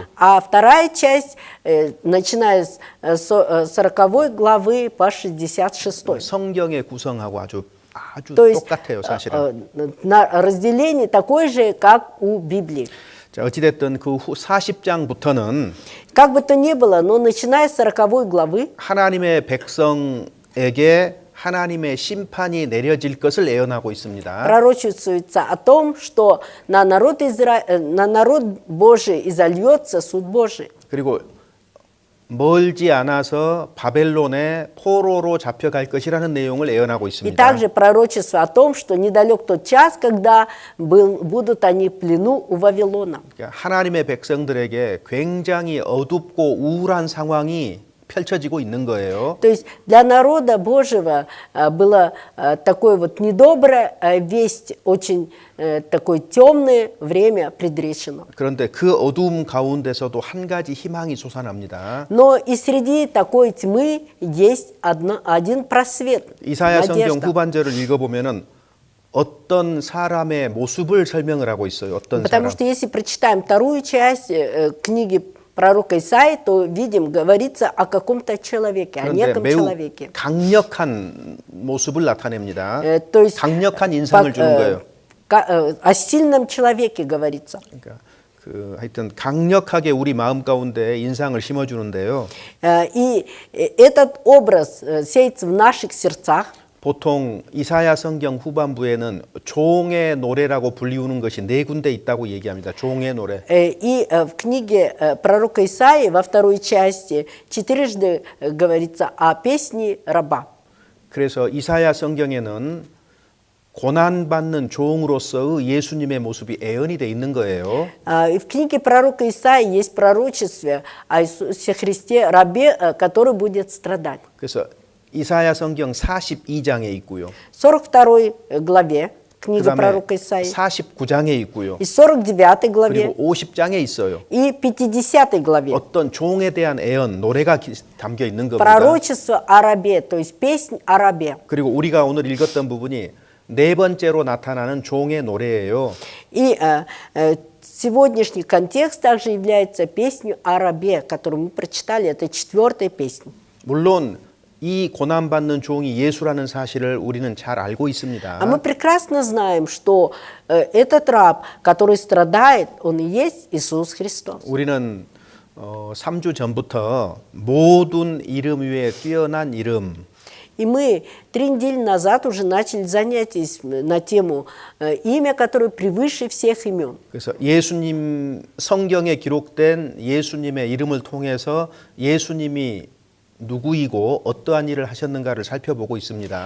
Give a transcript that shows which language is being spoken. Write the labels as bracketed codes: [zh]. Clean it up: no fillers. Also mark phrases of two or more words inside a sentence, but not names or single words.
[ru] А вторая часть, начиная с 40 главы по 66. [ko] 성경의 구성하고 아주 [ru] То есть [ko] 똑같아요, 사실은. [ru] разделение такое же, как у Библии. [ko] 자, 어찌됐든 그 후 40장부터는 [ru] Как бы то ни было, но начиная с 40 главы, [ko] 하나님의 백성에게 하나님의 심판이 내려질 것을 예언하고 있습니다. [ru] пророчествуется о том, что на народ Божий изольется суд Божий. [ko] 그리고 멀지 않아서 바벨론의 포로로 잡혀갈 것이라는 내용을 예언하고 [ru] И [ko] 있습니다. [ru] также пророчество о том, что недалек тот час, когда будут они в плену у Вавилона. [ko] 그러니까 하나님의 백성들에게 굉장히 어둡고 우울한 상황이 펼쳐지고 있는 거예요. [ru] То есть для народа Божьего было такое вот недобрая весть, очень такое темное время предречено. [ko] 그런데 그 어두움 가운데서도 한 가지 희망이 솟아납니다. [ru] Но и среди такой тьмы есть один просвет, [ko] 이사야 성경 [ru] надежда. [ko] 후반절을 읽어보면은 어떤 사람의 모습을 설명을 하고 있어요. 어떤 [ru] Потому [ko] 사람. [ru] что если прочитаем вторую часть книги пророка Исаии, то видим, говорится о каком-то человеке, о [ko] 그런데 [ru] неком [ko] 매우 [ru] человеке. [ko] 강력한 모습을 나타냅니다. [ru] То есть [ko] 강력한 인상을 주는 거예요. [ru] о сильном человеке говорится. [ko] 그러니까 그 하여튼 강력하게 우리 마음 가운데 인상을 심어주는데요. [ru] И этот образ сеется в наших сердцах. [ko] 보통 이사야 성경 후반부에는 종의 노래라고 불리우는 것이 네 군데 있다고 얘기합니다. 종의 노래. [ru] И в книге пророка Исаии во второй части 4 говорится о песне раба. [ko] 그래서 이사야 성경에는 고난받는 종으로서의 예수님의 모습이 예언이 돼 있는 거예요. [ru] И в книге пророка Исаии есть пророчество о Иисусе Христе, рабе, который будет страдать. [ko] 그래서 이사야 성경 42장에 있고요. [ru] 42 главе книга [ko] 그다음에 [ru] пророка Исаии, [ko] 49장에 있고요. [ru] и 49 главе, [ko] 그리고 50장에 있어요. [ru] и 50 главе. [ko] 어떤 종에 대한 예언, 노래가 담겨 있는 겁니다. [ru] Пророчество о рабе, то есть песнь о рабе. [ko] 그리고 우리가 오늘 읽었던 부분이 네 번째로 나타나는 종의 노래예요. [ru] И сегодняшний контекст также является песней о рабе, которую мы прочитали, это 4-я песня. [ko] 물론 이 고난받는 종이 예수라는 사실을 우리는 잘 알고 있습니다. [ru] А мы прекрасно знаем, что этот раб, который страдает, он и есть Иисус Христос. [ko] 우리는 3주 전부터 모든 이름 위에 뛰어난 이름, [ru] И мы 3 недели назад уже начали занятия на тему имя, которое превыше всех имен. [ko] 그래서 예수님 성경에 기록된 예수님의 이름을 통해서 예수님이 누구이고 어떠한 일을 하셨는가를 살펴보고 있습니다.